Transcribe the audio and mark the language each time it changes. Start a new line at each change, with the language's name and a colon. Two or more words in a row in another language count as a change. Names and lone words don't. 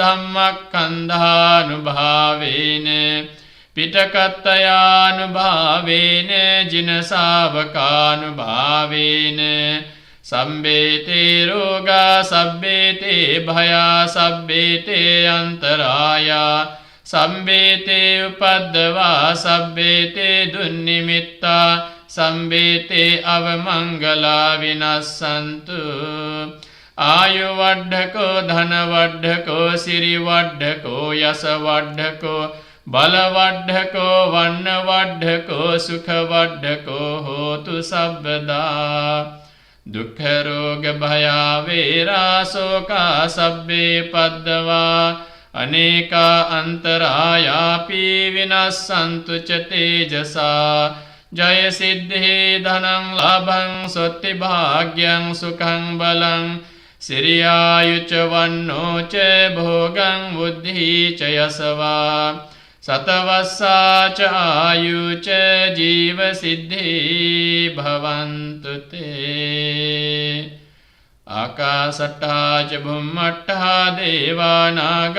Pali: ධම්මක්ඛන්ධානුභාවේන පිටකත්තයානුභාවේන ජිනසාවකානුභාවේන සම්බේතේ රෝගා සබ්බේතේ භයා සබ්බේතේ අන්තරායා සම්බේතේ උපද්දවා සබ්බේතේ දුන්නිමිත්තා සම්බේතේ අවමංගලා විනස්සන්තු ආයු වඩ්ඩකෝ ධන වඩ්ඩකෝ සිරි වඩ්ඩකෝ යස වඩ්ඩකෝ බල වඩ්ඩකෝ වන්න වඩ්ඩකෝ සුඛ වඩ්ඩකෝ හෝතු සබ්බදා දුක්ඛ රෝග භයා වේරා සෝකා සබ්බේ පද්දවා අනේකා අන්තරායාපි විනස්සන්තු ච තේජසා ජය සිද්ධි ධනං ලාභං සොත්ති භාග්‍යං සුඛං බලං සිරියායුච වන්නෝ ච භෝගං බුද්ධි ච යසවා සතවස්සා ච ආයු ච ජීව සිද්ධි භවන්තු තේ ආකාසට්ටා ච බුම්මට්ටා දේවා නාග